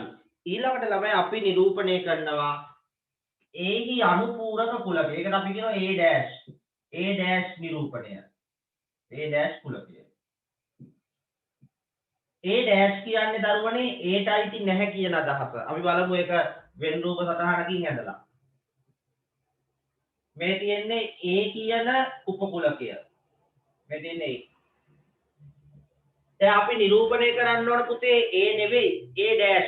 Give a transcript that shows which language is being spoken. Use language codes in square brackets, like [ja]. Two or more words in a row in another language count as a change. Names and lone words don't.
[si] ඊළඟට ළමයි අපි නිරූපණය කරනවා එහි අනුපූරක කුලකය. ඒකට අපි කියනවා A dash. A dash නිරූපණය. A dash කුලකය. A dash කියන්නේ දරුවනේ Aට අයිති නැහැ කියන අදහස. අපි බලමු ඒක වෙන් රූප සටහනකින් ඇඳලා. මේ තියෙන්නේ A කියන උපකුලකය. මේ තියෙන්නේ දැන් අපි නිරූපණය කරන්න ඕන පුතේ A නෙවෙයි A dash.